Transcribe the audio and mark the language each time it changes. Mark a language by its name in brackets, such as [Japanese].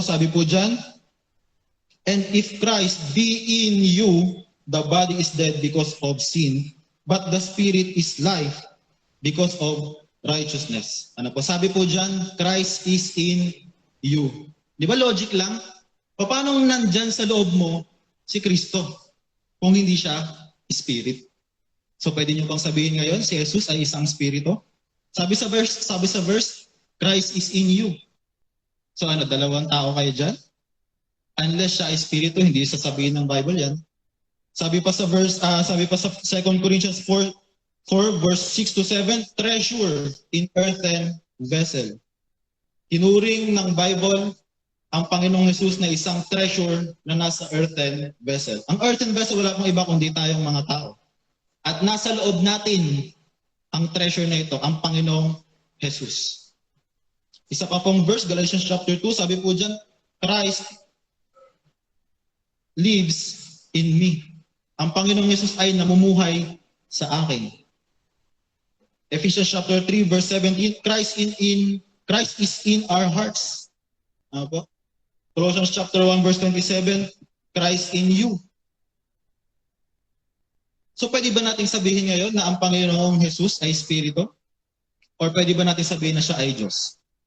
[Filipino] Sabi po dyan, [English] and if Christ be in you, the body is dead because of sin, but the spirit is life because of righteousness. [Filipino] Ano po? Sabi po dyan, [English] Christ is in you. [Filipino] Di ba logic lang? Paano nandyan sa loob mo si Kristo kung hindi siya spirit? So pwede niyo bang sabihin ngayon si Jesus ay isang spirito? Sabi sa [English] verse, Christ is in you. [Filipino] So ano, dalawang tao kayo dyan? Unless siya ay spirito, hindi sasabihin ng Bible yan. Sabi pa sa [English] 2 Corinthians 4 verse 6 to 7, treasure in earthen vessel. [Filipino] Tinuring ng Bible ang Panginoong Jesus na isang treasure na nasa [English] earthen vessel. [Filipino] Ang [English] earthen vessel [Filipino] wala pong iba kundi tayong mga tao. At nasa loob natin ang treasure na ito, ang Panginoong Jesus. Isa pa pong verse, Galatians chapter 2, sabi po dyan, [English] Christ lives in me. [Filipino] Ang Panginoong Jesus ay namumuhay sa akin. [English] Ephesians chapter 3 verse 17, Christ is in our hearts. [Filipino] Ano po? [English] Colossians chapter 1 verse 27, Christ in you. [Filipino] So pwede ba natin sabihin ngayon na ang Panginoong Jesus ay Espiritu? Or pwede ba natin sabihin na siya ay Diyos?